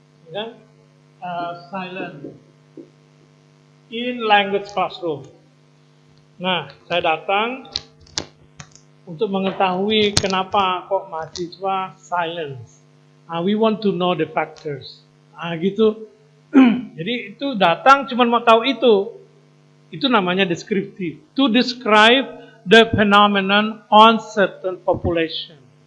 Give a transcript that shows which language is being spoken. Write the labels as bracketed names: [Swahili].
[English] Ya, silence in language classroom. [Indonesian] Nah, saya datang untuk mengetahui kenapa kok mahasiswa silence. [English] We want to know the factors. [Indonesian] Gitu. Jadi itu datang cuma mau tahu itu. Itu namanya descriptive. [English] To describe the phenomenon on certain population.